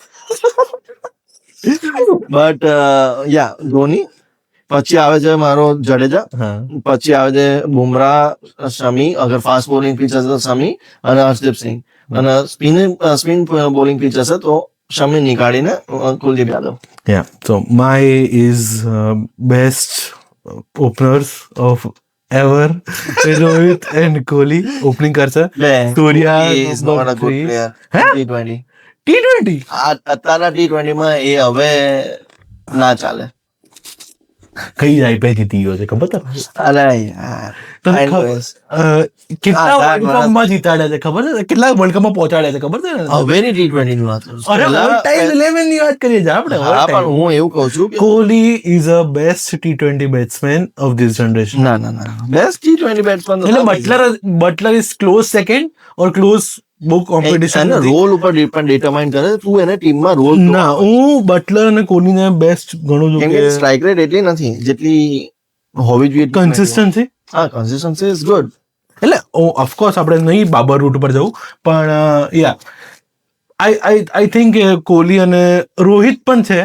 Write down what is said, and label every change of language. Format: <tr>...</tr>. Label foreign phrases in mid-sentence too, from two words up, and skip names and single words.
<en>but yeah ધોની.</en> <gu>પછી આવે છે મારો જડેજા, પછી આવે છે બુમરાહ, શમી અગર</gu> <en>fast bowling pitch</en> <gu>હશે તો શમી અને હર્ષદીપ સિંહ અને</gu> <en>spin bowling pitch</en> <gu>હશે તો શમી નીકાળીને કુલદીપ યાદવ.</gu> <en>Yeah, so my is best openers of ever.</en> <gu>રોહિત એન્ડ કોહલી ઓપનિંગ કરશે. સૂર્યા</gu> <en>is not a good player. હે?</en> <gu>T20. T20 અત્યારના T20 માં એ હવે ના ચાલે. કઈ IPL જીતી ગયો છે ખબર તને? અરે યાર. તને</gu> <en>Anyways.</en> <gu>કેટલા હા, વર્લ્ડ કપમાં જીતાડ્યા છે ખબર છે? કેટલા વર્લ્ડ કપમાં પહોંચાડ્યા છે ખબર છે ને? હવેની T20 ની વાત કરું છું. અરે</gu> <en>all time 11</en> <gu>ની વાત કરીએ છીએ આપણે. હા, પણ હું એવું કહું છું કે</gu> <en>કોહલી is a best T20 batsman of this generation. ના best T20 batsman એટલે બટલર is close second or close બહુ કોમ્પિટિશન</en> <gu>એના રોલ ઉપર ડિટરમાઇન કરે છે. તું એને ટીમમાં રોલ ના હું બટલર અને કોહલીને બેસ્ટ ગણું છું કેમ કે</gu> <en>strike rate</en> <gu>એટલી નથી જેટલી હોવી જોઈએ.</gu> <en>કન્સિસ્ટન્સી. હા, consistency is good.</en> <gu>એટલે ઓફકોર્સ આપણે નહીં બાબર રૂટ ઉપર જવું પણ</gu> <en>yeah I think</en> <gu>કોહલી અને રોહિત પણ છે.</gu>